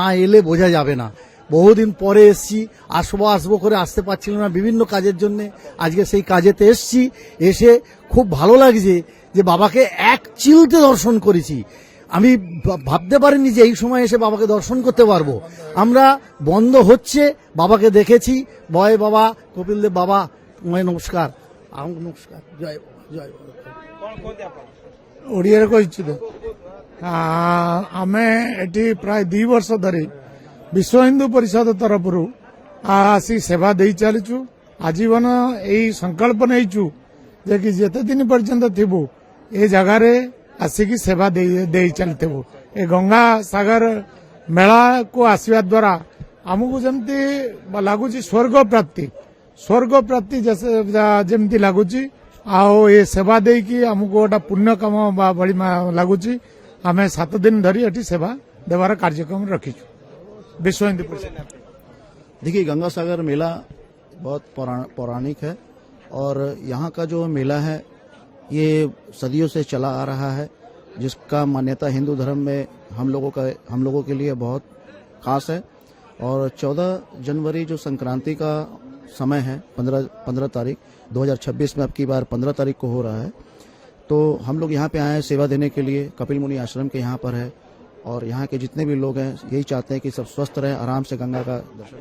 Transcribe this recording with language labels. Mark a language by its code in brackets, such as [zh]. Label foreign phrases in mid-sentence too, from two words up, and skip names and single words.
[bn] এলে বোঝা যাবে না বহুদিন পরে এসেছি আসবো করে আসতে পারছিলাম না বিভিন্ন কাজের জন্য আজকে সেই কাজেতে এসেছি এসে খুব ভালো লাগছে যে বাবাকে এক চিলতে দর্শন করেছি আমি ভাবতে পারিনি যে এই সময় এসে বাবাকে দর্শন করতে পারবো আমরা বন্ধ হচ্ছে বাবাকে দেখেছি বয় বাবা কপিল দেব বাবা তোমায় নমস্কার নমস্কার জয় জয় [or] ଓଡ଼ିଆରେ କଇଛି ତ ଆମେ ଏଠି ପ୍ରାୟ 2 ବର୍ଷ ଧରି ବିଶ୍ୱ ହିନ୍ଦୁ ପରିଷଦ ତରଫରୁ ଆସି ସେବା ଦେଇ ଚାଲିଛୁ ଆଜୀବନ ଏଇ ସଂକଳ୍ପ ନେଇଛୁ ଯେ କି ଯେତେ ଦିନ ପର୍ଯ୍ୟନ୍ତ ଥିବୁ ଏ ଜାଗାରେ ଆସିକି ସେବା ଦେଇ ଚାଲିଥିବୁ ଏ ଗଙ୍ଗା ସାଗର ମେଳାକୁ ଆସିବା ଦ୍ୱାରା ଆମକୁ ଯେମିତି ଲାଗୁଛି ସ୍ୱର୍ଗ ପ୍ରାପ୍ତି ଯେମିତି ଲାଗୁଛି ଆଉ ଏ ସେବା ଦେଇକି ଆମକୁ ଗୋଟେ ପୁଣ୍ୟ କାମ ଭଳି ଲାଗୁଛି ଆମେ 7 ଦିନ ଧରି ଏଠି ସେବା ଦେବାର କାର୍ଯ୍ୟକ୍ରମ ରଖିଛୁ ବିଶ୍ୱ ହିନ୍ଦୁ ପରିଷଦ। [hi] देखिए गंगा सागर मेला बहुत पौराणिक है और यहाँ का जो मेला है ये सदियों से चला आ रहा है जिसका मान्यता हिंदू धर्म में हम लोगों के लिए बहुत खास है और 14 जनवरी जो संक्रांति का समय है 15 तारीख 2026 में अब की बार 15 तारीख को हो रहा है तो हम लोग यहाँ पे आए हैं सेवा देने के लिए कपिल मुनि आश्रम के यहाँ पर है और यहाँ के जितने भी लोग हैं यही चाहते हैं कि सब स्वस्थ रहे आराम से गंगा का दर्शन